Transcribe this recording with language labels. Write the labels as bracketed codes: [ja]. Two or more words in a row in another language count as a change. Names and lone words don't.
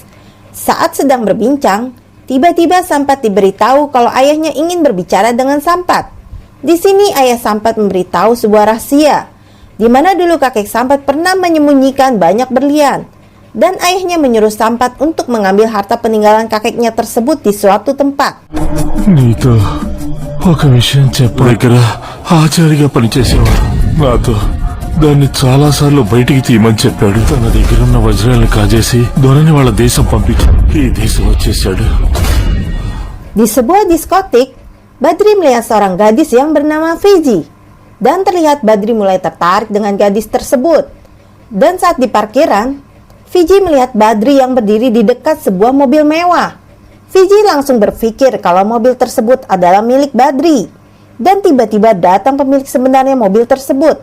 [id] Saat sedang berbincang, tiba-tiba Sampat diberitahu kalau ayahnya ingin berbicara dengan Sampat. Di sini ayah Sampat memberitahu sebuah rahasia, di mana dulu kakek Sampat pernah menyembunyikan banyak berlian, dan ayahnya menyuruh Sampat untuk mengambil harta peninggalan kakeknya tersebut di suatu tempat. [te] నీతో ఒక విషయం చెప్పాలి. దగ్గర ఆచారిగా పనిచేసేవాడు నాతో దాన్ని చాలాసార్లు బయటికి తీయమని చెప్పాడు. తన దగ్గర ఉన్న వజ్రాలను కాజేసి దొరని వాళ్ళ దేశం పంపించాడు. ఈ దేశం వచ్చేసాడు. [id] Di sebuah diskotik, Badri melihat seorang gadis yang bernama Fiji, dan terlihat Badri mulai tertarik dengan gadis tersebut. Dan saat di parkiran, Fiji melihat Badri yang berdiri di dekat sebuah mobil mewah. Fiji langsung berpikir kalau mobil tersebut adalah milik Badri, dan tiba-tiba datang pemilik sebenarnya mobil tersebut.